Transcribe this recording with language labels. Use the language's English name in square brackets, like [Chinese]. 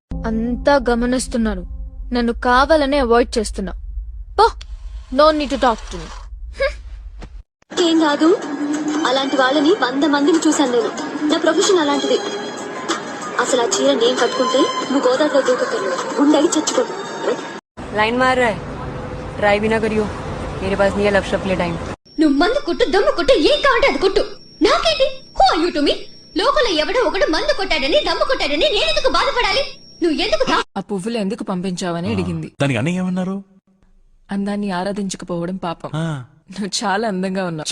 [Telugu] అంతా గమనిస్తున్నారు, నన్ను కావాలనే అవాయిడ్ చేస్తున్నా. [English] పో, no need to talk to me. [Telugu] ఏం కాదు, అలాంటి వాళ్ళని 100 మందిని చూశాను నేను. నా ప్రొఫెషన్ అలాంటిది. అసలు ఆ చీర నేను కట్టుకుంటే నువ్వు గోదావరిలో దూకక్కర్లేదు, ఉండగి చచ్చిపోదు. [Hindi] लाइन मार रहा है. ट्राई भी ना करियो, मेरे पास नहीं है लव शब्द टाइम. [Telugu] నువ్వు మందు కొట్టు, దమ్ము కొట్టు, ఏం కావాలంటే అది కొట్టు. నాకేంటి? [English] Who are you to me? [Telugu] లోకంలో ఎవడో ఒకడు మందు కొట్టాడని, దమ్ము కొట్టాడని నేను ఎందుకు బాధపడాలి? నువ్వు ఎందుకు ఆ పువ్వులు ఎందుకు పంపించావని అడిగింది. దానికి అన్నయ్య ఏమన్నారు? అందాన్ని ఆరాధించకపోవడం పాపం. ఆ. నువ్వు చాలా అందంగా ఉన్నావు.